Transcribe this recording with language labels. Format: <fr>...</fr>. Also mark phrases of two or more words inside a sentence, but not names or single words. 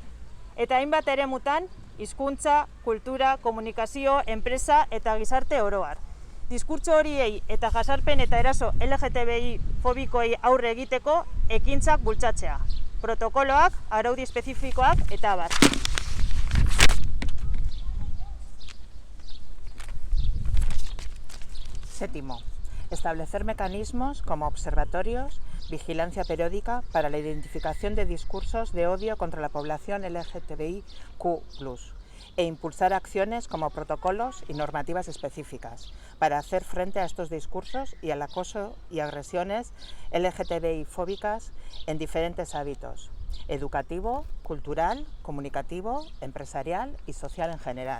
<eu>Eta hainbat eremutan, hizkuntza, kultura, komunikazio, enpresa eta gizarte oroar. Diskurtso horiei eta jasarpen eta eraso LGTBI fobikoei aurre egiteko ekintzak bultzatzea. Protokoloak, araudi espezifikoak eta abar.</eu> <es>Séptimo, establecer mecanismos como observatorios, vigilancia periódica para la identificación de discursos de odio contra la población LGTBIQ+, e impulsar acciones como protocolos y normativas específicas para hacer frente a estos discursos y al acoso y agresiones LGTBI-fóbicas en diferentes ámbitos: educativo, cultural, comunicativo, empresarial y social en general.</es>